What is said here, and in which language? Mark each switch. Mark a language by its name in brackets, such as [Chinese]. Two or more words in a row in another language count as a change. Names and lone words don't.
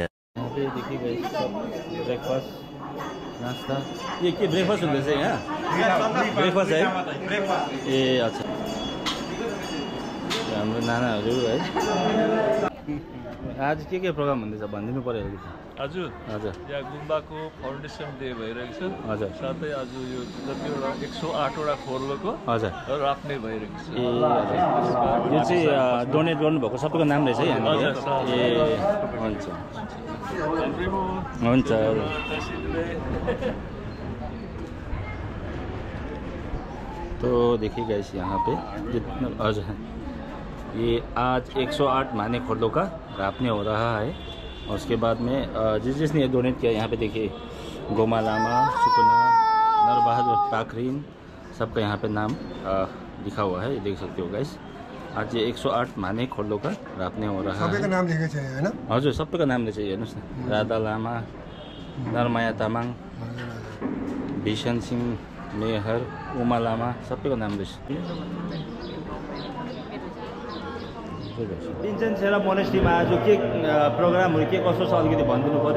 [Hindi] यहाँ पे देखिए ब्रेकफास्ट नाश्ता, [Nepali] ये के ब्रेकफास्ट हुँदैछ यहाँ? [Hindi] ब्रेकफास्ट है ए अच्छा। [Nepali] हाम्रो नानाहरू है। आज के प्रोग्राम हुँदैछ भनिदिनु पर्यो अलिकति। हजुर हजुर, यहाँ गुम्बाको [English] foundation day [Nepali] भइरहेको छ। हजुर, साथै आज यो जतिवटा 108वटा खोर्लोको हजुर राख्ने भइरहेको छ। ए हजुर, यो चाहिँ डोनेट गर्नुभएको सबैको नाम रहेछ है यहाँ? ए हुन्छ हुन्छ। [Hindi] तो देखिए गाइस यहाँ पे जितना आज ये आज 108 माने खोर्दों का रापने हो रहा है। और उसके बाद में जिसने ये डोनेट किया, यहाँ पे देखिए गोमा लामा, सुकुना, नर बहादुर, पाखरीन, सबका यहाँ पे नाम लिखा हुआ है, ये देख सकते हो गाइस। आज ये 108 माने खोर्दों का रापने हो रहा है। [Nepali] सबैका नाम लेखेको छ हैन? हजुर, सबैको नाम लेखेको छ। हेर्नुहोस् न, राधा लामा, नरमाया तामाङ, भीषण सिंह मेहर, उमा लामा, सबैको नाम रहेछ। दिनचन सेरप मोनेस्ट्रीमा आज के प्रोग्रामहरू के कसो छ अलिकति भनिदिनु पर्यो।